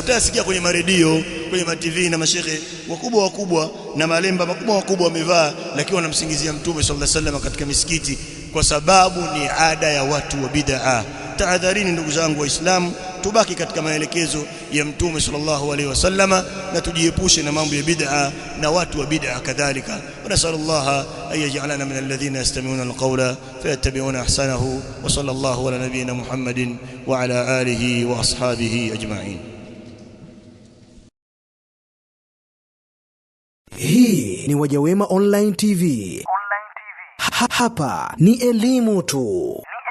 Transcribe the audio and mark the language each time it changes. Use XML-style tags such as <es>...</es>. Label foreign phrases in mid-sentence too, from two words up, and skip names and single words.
<sw>Utasikia kwenye maredio, kwenye TV na mashekhe wakubwa na malemba makubwa wamevaa, lakini wanamsingizia Mtume</sw> <ar>صلى الله عليه وسلم</ar> <sw>katika misikiti, kwa sababu ni ada ya watu wa bid'a. Tahadharini ndugu zangu Waislamu, tubaki katika maelekezo ya Mtume</sw> <ar>صلى الله عليه وسلم</ar> <sw>na tujiepushe na mambo ya bid'a na watu wa bid'a kadhalika.</sw> <ar>نسأل الله أن يجعلنا من الذين يستمعون القول فيتبعون أحسنه، وصلى الله على نبينا محمد وعلى آله وأصحابه أجمعين.</ar> <sw>Hii ni Wajawema Online TV. Hapa ni elimu tu.</sw>